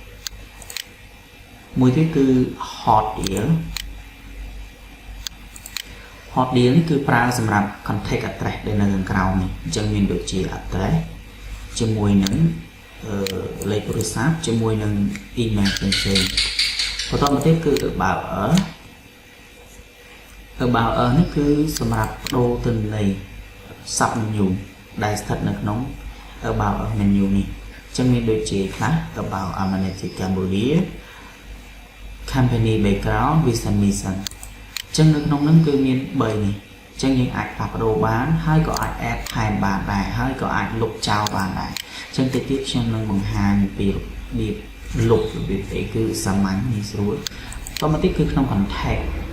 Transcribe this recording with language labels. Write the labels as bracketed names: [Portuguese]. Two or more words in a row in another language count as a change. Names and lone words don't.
[Khmer] មួយទៀតគឺ [English] hot deal [Khmer] នេះគឺប្រើសម្រាប់ [English] contact address [Khmer] ដែលនៅខាងក្រោមនេះអញ្ចឹងមានដូចជា address ជាមួយនឹងលេខទូរស័ព្ទជាមួយនឹង email ផ្សេងៗបន្តមកទៀតគឺ [English] about us [Khmer] នេះគឺសម្រាប់បដូរទិន្នន័យ [English] sub menu [Khmer] ដែលស្ថិតនៅក្នុង [English] about us menu [Khmer] នេះអញ្ចឹងមានដូចជា ខ្លះ [English] about Amenity Cambodia company background vision mission [Khmer] អញ្ចឹងនៅក្នុងហ្នឹងគឺមាន3នេះអញ្ចឹងយើងអាចផ្លាស់ប្ដូរបានហើយក៏អាច [English] add time [Khmer] បានដែរហើយក៏អាចលុបចោលបានដែរអញ្ចឹងទៅទៀតខ្ញុំនឹងបង្ហាញពីរបៀបលុបរបៀបអីគឺសាមញ្ញងាយស្រួលតមកទៀតគឺក្នុង contact